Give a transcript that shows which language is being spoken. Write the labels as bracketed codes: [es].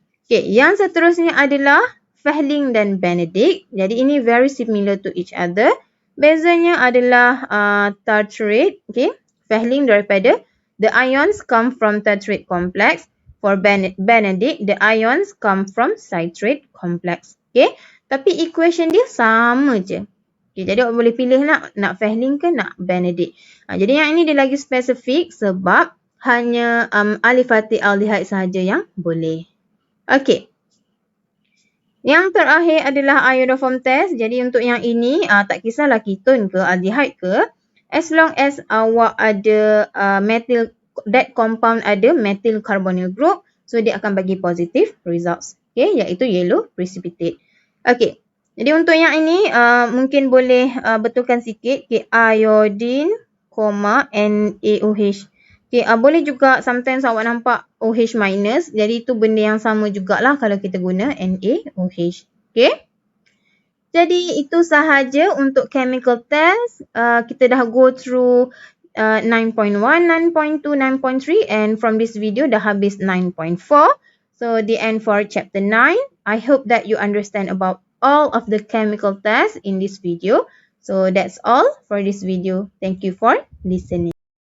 [ms] Okay, yang seterusnya adalah Fehling dan Benedict. Jadi ini very similar to each other. Bezanya adalah tartrate. [en] Okay, Fehling daripada the ions come from tartrate complex. For Benedict, the ions come from citrate complex. [ms] Okay, tapi equation dia sama je. Okay, jadi awak boleh pilih nak Fehling ke nak Benedict. Jadi yang ini dia lagi spesifik sebab hanya aliphatic aldehyde sahaja yang boleh. Okay. Yang terakhir adalah iodoform test. Jadi untuk yang ini tak kisahlah ketone ke aldehyde ke, as long as awak ada methyl, that compound ada methyl carbonyl group, so dia akan bagi positive results. Okay, iaitu yellow precipitate. Okay, jadi untuk yang ini mungkin boleh betulkan sikit. Okay, iodine, NaOH. Okay, boleh juga sometimes awak nampak OH minus. Jadi itu benda yang sama jugalah kalau kita guna NaOH. Okay. Jadi itu sahaja untuk chemical test. Kita dah go through 9.1, 9.2, 9.3 and from this video dah habis 9.4. [en] So the end for chapter 9. I hope that you understand about all of the chemical tests in this video. So that's all for this video. Thank you for listening.